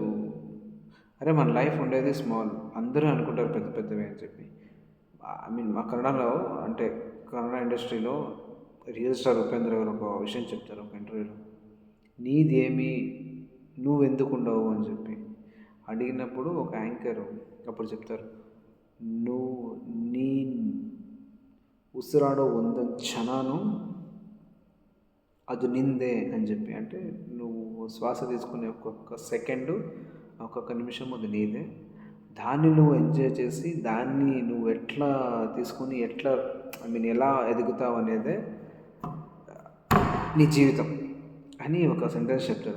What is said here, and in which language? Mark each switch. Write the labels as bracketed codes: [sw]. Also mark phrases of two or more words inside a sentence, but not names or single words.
[te] అరే మన లైఫ్ ఉండేది స్మాల్, అందరూ అనుకుంటారు పెద్ద పెద్దవి అని చెప్పి. [en] I mean [te] మా కన్నడలో, అంటే కన్నడ ఇండస్ట్రీలో [en] real star [te] ఉపేంద్ర గారు ఒక విషయం చెప్తారు ఒక ఇంటర్వ్యూలో, నీదేమి, నువ్వెందుకు ఉండవు అని చెప్పి అడిగినప్పుడు ఒక యాంకర్ అప్పుడు చెప్తారు, [kn] ನೀ ಉಸಿರಾಡೋ ಒಂದೊಂದು ಕ್ಷಣನೂ [te] అది నిందే అని చెప్పి. అంటే నువ్వు శ్వాస తీసుకునే ఒక్కొక్క సెకండు, ఒక్కొక్క నిమిషం అది నీదే. దాన్ని నువ్వు ఎంజాయ్ చేసి, దాన్ని నువ్వు ఎట్లా తీసుకుని, ఎట్లా [en] I mean [te] ఎలా ఎదుగుతావు అనేదే నీ జీవితం అని ఒక సెంటెన్స్ చెప్తారు.